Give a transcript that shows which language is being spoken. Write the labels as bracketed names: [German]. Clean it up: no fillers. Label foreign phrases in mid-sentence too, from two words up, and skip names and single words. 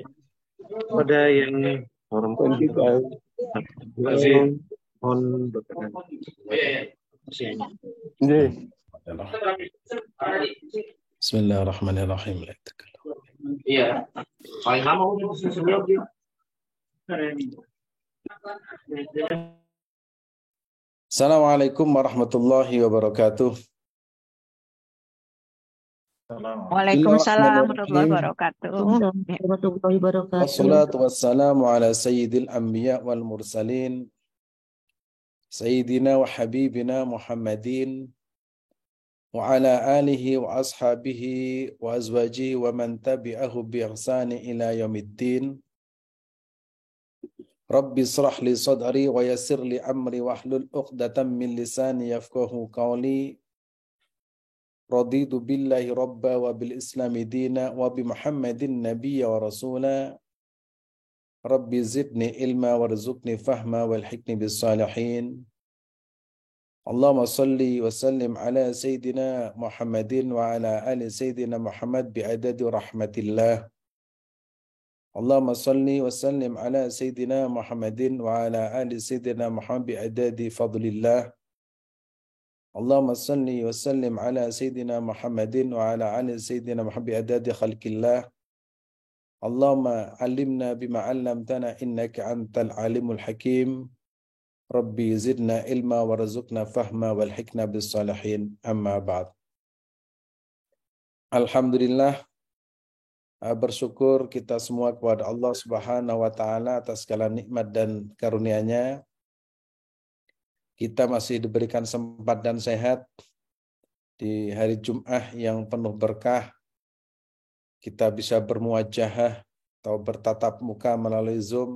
[Indonesian] Pada yang orang tua mohon berkenan. Bismillahirrahmanirrahim. Iya. Paling lama sebelum [Arabic] السلام عليكم ورحمة الله وبركاته. وعليكم السلام ورحمة الله وبركاته. ورحمة الله وبركاته. والصلاة والسلام على سيد الأنبياء والمرسلين سيدنا وحبيبنا محمد وعلى آله وأصحابه وأزواجه ومن تبعه بإحسان إلى يوم الدين. رب اشرح لي صدري ويسر لي أمري واحلل عقدة من لساني يفقهوا قولي. رضيت بالله ربا وبالإسلام دينا وبمحمد نبيا ورسولا. رب زدني علما وارزقني فهما وألحقني بالصالحين. اللهم صل وسلم على سيدنا محمد وعلى آل سيدنا محمد بعدد رحمة الله. اللهم صل وسلم على سيدنا محمد وعلى آل سيدنا محمد بعدد فضل الله. اللهم صل وسلم على سيدنا محمد وعلى آل سيدنا محمد بعدد خلق الله. اللهم علمنا بما علمتنا إنك أنت العليم الحكيم. رب زدنا علما وارزقنا فهما وألحقنا بالصالحين. أما بعد. [Indonesian] Alhamdulillah, bersyukur kita semua kepada Allah [Arabic] سبحانه وتعالى [Indonesian] atas segala nikmat dan karunia-Nya. Kita masih diberikan sempat dan sehat di hari Jum'ah yang penuh berkah. Kita bisa bermuajahah atau bertatap muka melalui Zoom.